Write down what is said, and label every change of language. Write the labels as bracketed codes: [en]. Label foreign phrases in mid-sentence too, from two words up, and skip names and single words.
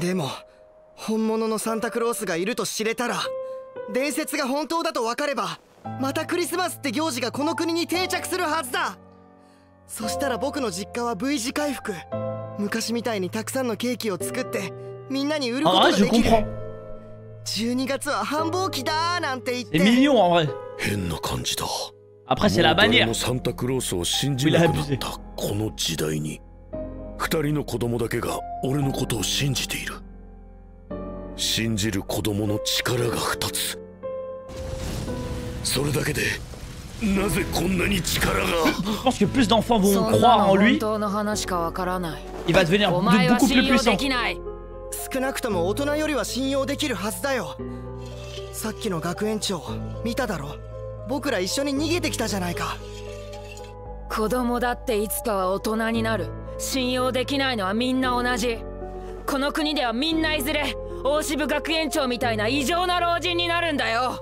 [ja] でも本物のサンタクロースがいると知れたら、伝説が本当だと分かれば、またクリスマスって行事がこの国に定着するはずだ。そしたら僕の実家は V 字回復。昔みたいにたくさんのケーキを作ってみんなに売ることができる。12月は繁忙期だなんて言って。 [fr] C'est mignon en vrai. [ja] 変な感じだ。 [fr] Après c'est la bannière. [ja] サンタクロースを信じなくなったこの時代に、2人の子供だけが俺のことを信じている。信じる子供の力が2つ。それだけでなぜこんなに力が。 [fr] Je pense que plus d'enfants vont croire en lui. Il va devenir beaucoup plus puissant. [ja] 少なくとも大人よりは信用できるはずだよ。さっきの学園長見ただろ。僕ら一緒に逃げてきたじゃないか。子供だっていつかは大人になる。信用できないのはみんな同じ。この国ではみんないずれ大渋学園長みたいな異常な老人になるんだよ。